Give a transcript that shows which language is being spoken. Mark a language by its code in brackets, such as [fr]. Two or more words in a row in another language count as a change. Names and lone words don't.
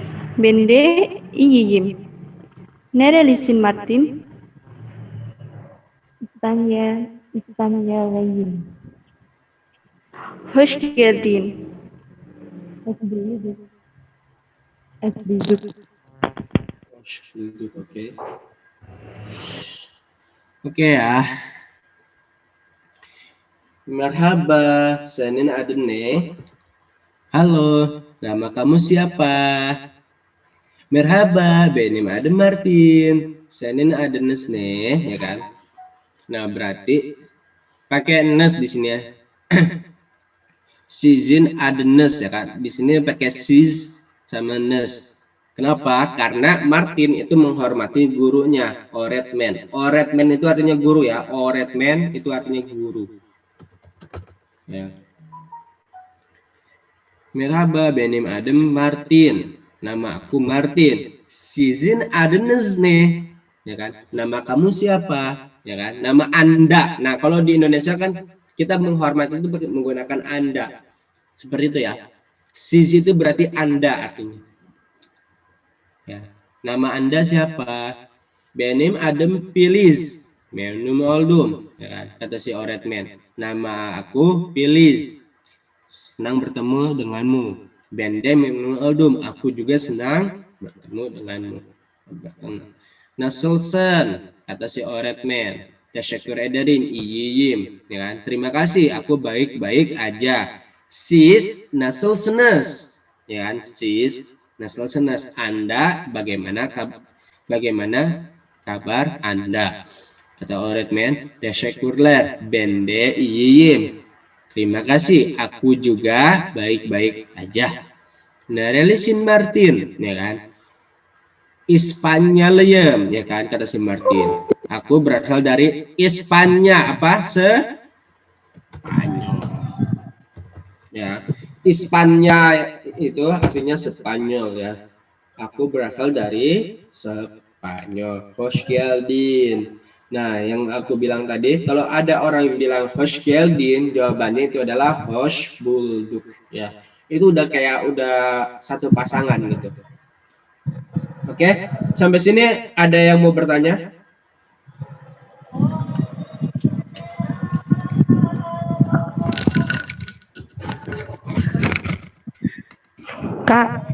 [tr] Ben de iyiyim. Nerelisin Martin? İspanyoluyum. Hoş geldin. Hoş bulduk. [id] Oke. Oke ya. [tr] Merhaba, senin adın ne? [id] Halo, nama kamu siapa? [tr] Merhaba, benim adım Martin. Senin adınız ne? [id] Ya kan? Nah, berarti pakai nes di sini ya. [tr] Sizin adınız [id] ya kan? Di sini pakai siz sama nes. Kenapa? Karena Martin itu menghormati gurunya, Oretman. Oretman itu artinya guru ya. Oretman itu artinya guru. Ya. [tr] Merhaba, benim adım Martin. [id] Nama aku Martin. [tr] Sizin adınız ne? [id] Ya kan? Nama kamu siapa? Ya kan? Nama Anda. Nah, kalau di Indonesia kan kita menghormati itu menggunakan Anda. Seperti itu ya. Siz itu berarti Anda artinya. Ya. Nama Anda siapa? [tr] Benim adım Filiz. Memnun oldum. [id] Ya kan? Kata si Oretman. Nama aku Filiz. Senang bertemu denganmu. [tr] Bende memnun oldum. [id] Aku juga senang bertemu denganmu. Nasılsın? Kata si Oretman. [tr] Teşekkür ederim. İyiyim. [id] Ya kan? Terima kasih. Aku baik-baik aja. [tr] Siz nasılsınız? [id] Ya kan? [tr] Siz nasılsınız? [id] Anda bagaimana kabar Anda? [tr] Kata Oretman. Teşekkürler. Bende iyiyim. [id] Terima kasih, aku juga baik-baik aja. Nerelisin Martin, ya kan? Ispanyoliyum, ya kan, kata si Martin. Aku berasal dari Ispanya, apa? Spanyol. Ya, Ispanya itu artinya Spanyol ya. Aku berasal dari Spanyol. [tr] Hoş geldin. [id] Nah, yang aku bilang tadi, kalau ada orang yang bilang [tr] hoş geldin, [id] jawabannya itu adalah [tr] hoş bulduk [id] ya. Itu udah kayak satu pasangan gitu. Oke, sampai sini ada yang mau bertanya? Kak,